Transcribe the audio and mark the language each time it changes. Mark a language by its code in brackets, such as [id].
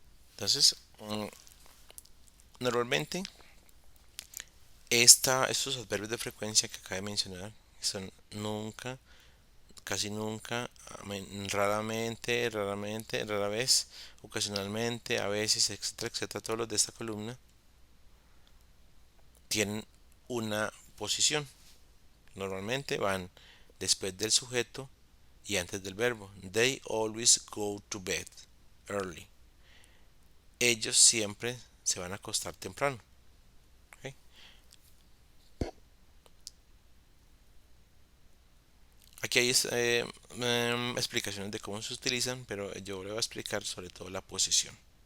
[es] Entonces, normalmente estos adverbios de frecuencia que acabo de mencionar son nunca, casi nunca, raramente, rara vez, ocasionalmente, a veces, etcétera, etcétera. Todos los de esta columna tienen una posición. Normalmente van después del sujeto y antes del verbo. [en] They always go to bed early. [es] Ellos siempre se van a acostar temprano. ¿Ok? Aquí hay explicaciones de cómo se utilizan, pero yo le voy a explicar sobre todo la posición.